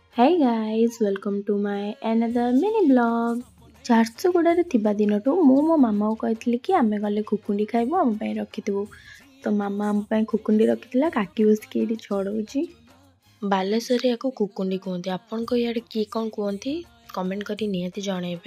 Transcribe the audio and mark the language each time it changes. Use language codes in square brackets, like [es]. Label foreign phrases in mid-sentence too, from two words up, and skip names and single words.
[en] Hey guys, welcome to my another mini blog. [or] ଝାରସୁଗୁଡ଼ାରେ ଥିବା ଦିନଠୁ ମୁଁ ମୋ ମାମାକୁ କହିଥିଲି କି ଆମେ ଗଲେ କୁକୁଣ୍ଡି ଖାଇବୁ, ଆମ ପାଇଁ ରଖିଥିବୁ। ତ ମାମା ଆମ ପାଇଁ କୁକୁଣ୍ଡି ରଖିଥିଲା, କାକି ବସିକି ଏଇଠି ଛଡ଼ଉଛି। ବାଲେଶ୍ୱରରେ ୟାକୁ କୁକୁଣ୍ଡି କୁହନ୍ତି। ଆପଣଙ୍କ ଇଆଡ଼େ କିଏ କ'ଣ କୁହନ୍ତି କମେଣ୍ଟ କରି ନିହାତି ଜଣାଇବେ।